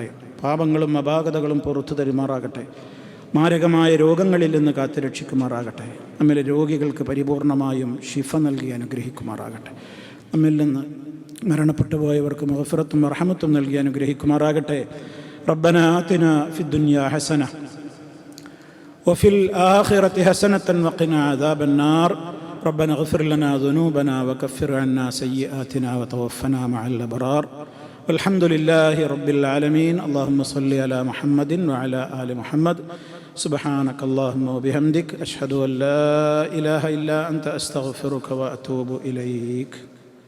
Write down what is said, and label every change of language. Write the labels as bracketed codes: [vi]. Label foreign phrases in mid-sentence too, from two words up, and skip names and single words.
[ml] പാപങ്ങളും അപാകതകളും പുറത്തു തരുമാറാകട്ടെ. മാരകമായ രോഗങ്ങളിൽ നിന്ന് കാത്തുരക്ഷിക്കുമാറാകട്ടെ. നമ്മിലെ രോഗികൾക്ക് പരിപൂർണമായും ശിഫ നൽകി അനുഗ്രഹിക്കുമാറാകട്ടെ. നമ്മിൽ നിന്ന് മരണപ്പെട്ടു പോയവർക്ക് മഗ്ഫിറത്തും റഹ്മത്തും നൽകി അനുഗ്രഹിക്കുമാറാകട്ടെ. [ar] ربنا آتنا في الدنيا حسنة وفي الآخرة حسنة وقنا عذاب النار ربنا اغفر لنا ذنوبنا وكفر عنا سيئاتنا وتوفنا مع الأبرار والحمد لله رب العالمين. اللهم صل على محمد وعلى آل محمد. سبحانك اللهم وبحمدك أشهد أن لا إله إلا أنت أستغفرك وأتوب إليك.